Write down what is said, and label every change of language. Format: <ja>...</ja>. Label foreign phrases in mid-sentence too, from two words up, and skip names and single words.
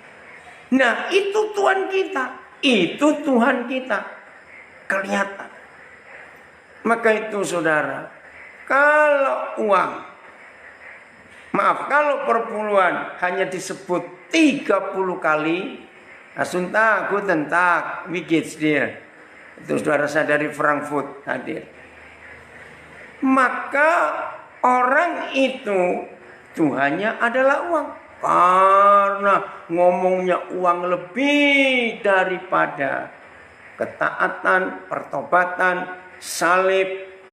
<id>Nah, itu Tuhan kita, itu Tuhan kita. Kelihatan. Maka itu saudara, kalau uang, maaf, kalau perpuluhan hanya disebut 30 kali,</id> <de>asunta, guten tag, wie geht's dir?</de> <id>Itu saudara saya dari Frankfurt hadir. Maka orang itu Tuhannya adalah uang. Karena ngomongnya uang lebih daripada ketaatan, pertobatan, salib.</id>